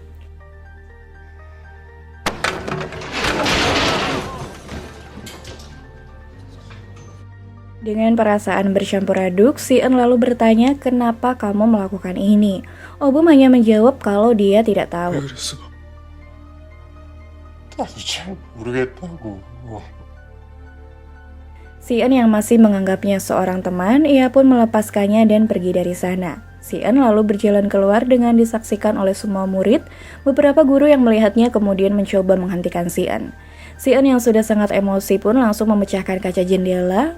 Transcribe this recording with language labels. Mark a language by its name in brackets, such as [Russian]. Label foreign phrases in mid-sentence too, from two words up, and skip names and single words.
[Indonesian] Dengan perasaan bercampur aduk, Si-eun lalu bertanya kenapa kamu melakukan ini. Oh-bum hanya menjawab kalau dia tidak tahu. [Korean] 그랬어? 나도 잘 모르겠다고. [Indonesian] Si-eun yang masih menganggapnya seorang teman, ia pun melepaskannya dan pergi dari sana. Si-eun lalu berjalan keluar dengan disaksikan oleh semua murid. Beberapa guru yang melihatnya kemudian mencoba menghentikan Si-eun. Si-eun yang sudah sangat emosi pun langsung memecahkan kaca jendela.